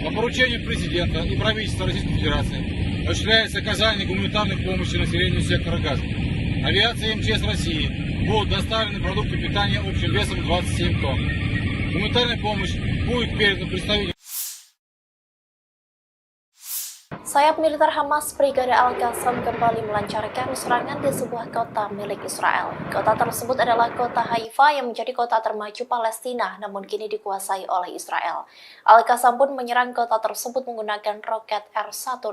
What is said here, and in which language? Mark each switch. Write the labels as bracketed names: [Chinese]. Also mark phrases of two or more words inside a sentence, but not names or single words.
[Russian] поручению президента и правительства Российской Федерации осуществляется оказание гуманитарной помощи населению сектора Газа. Авиацией МЧС России будут доставлены продукты питания общим весом 27 тонн. Гуманитарная помощь будет передана представителям. [Indonesian] Sayap militer Hamas Brigade Al-Qassam kembali melancarkan serangan di sebuah kota milik Israel. Kota tersebut adalah kota Haifa yang menjadi kota termaju Palestina, namun kini dikuasai oleh Israel. Al-Qassam pun menyerang kota tersebut menggunakan roket R-160.